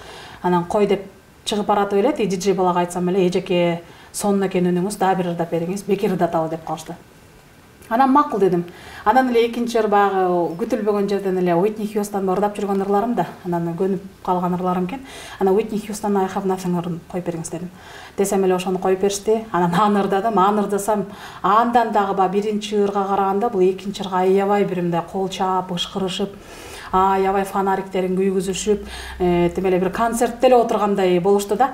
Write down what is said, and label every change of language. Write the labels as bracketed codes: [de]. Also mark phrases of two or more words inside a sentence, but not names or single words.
[ky] Анан кой деп чыгып баратып эле, диджей балага айтсам эле, эжеке сонун экен үнүңүз, дагы бир ырдап бериңиз, бекер ырдаталы деп калышты. Анан макул дедим. Анан эле экинчи ыр баягы күтүлбөгөн жерден эле Уитни Хьюстон ырдап жүргөн ырларым да, анан көнүп калган ырларым экен. Анан Уитни Хьюстон I have nothing ырын коюп бериңиз дедим. Десем эле ошону коюп беришти. Анан аны ырдадым, аны ырдасам, андан дагы баягы биринчи ырга караганда бул экинчи ырга аябай бир мындай кол чаап, ышкырышып, аябай фонариктерин күйгүзүшүп, тим эле бир концертте эле отургандай болушту да.